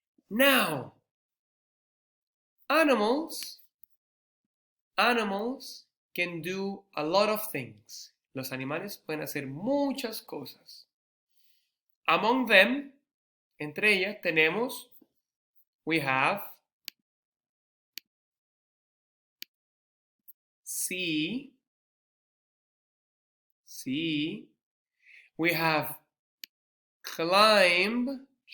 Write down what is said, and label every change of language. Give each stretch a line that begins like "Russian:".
English: Now, animals can do a lot of things.
Spanish: Los animales pueden hacer muchas cosas.
English: Among them,
Spanish: entre ellas tenemos,
English: we have see, we have climb,